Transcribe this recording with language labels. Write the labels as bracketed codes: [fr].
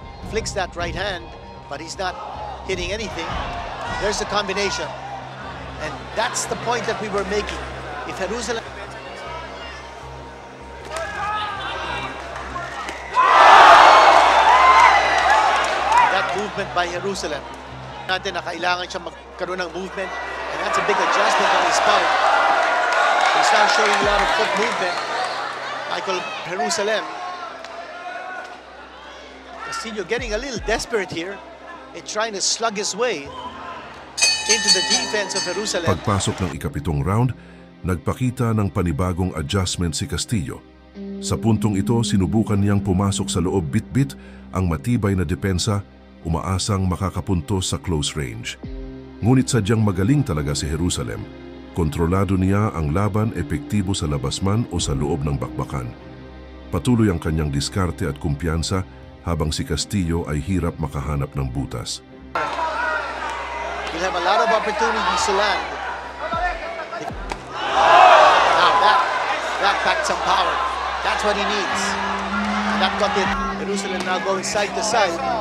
[en] Flicks that right hand, but he's not hitting anything. There's the combination. And that's the point that we were making. If Jerusalem... That movement by Jerusalem. [tl] Natin na kailangan siya magkaroon ng movement. [en] And that's a big adjustment on his part. He's not showing a lot of foot movement. Michael Jerusalem. Castillo getting a little desperate here in trying to slug his way into the defense of Jerusalem. [tl] Pagpasok ng ika-7 round, nagpakita ng panibagong adjustment si Castillo. Sa puntong ito, sinubukan niyang pumasok sa loob bit-bit ang matibay na depensa, umaasang makakapuntos sa close range. Ngunit sadyang magaling talaga si Jerusalem. Kontrolado niya ang laban, epektibo sa labas man o sa loob ng bakbakan. Patuloy ang kanyang diskarte at kumpiyansa, habang si Castillo ay hirap makahanap ng butas. [en] He'll have a lot of opportunities to land. Now that packed some power. That's what he needs. And that got it. Jerusalem now going side to side.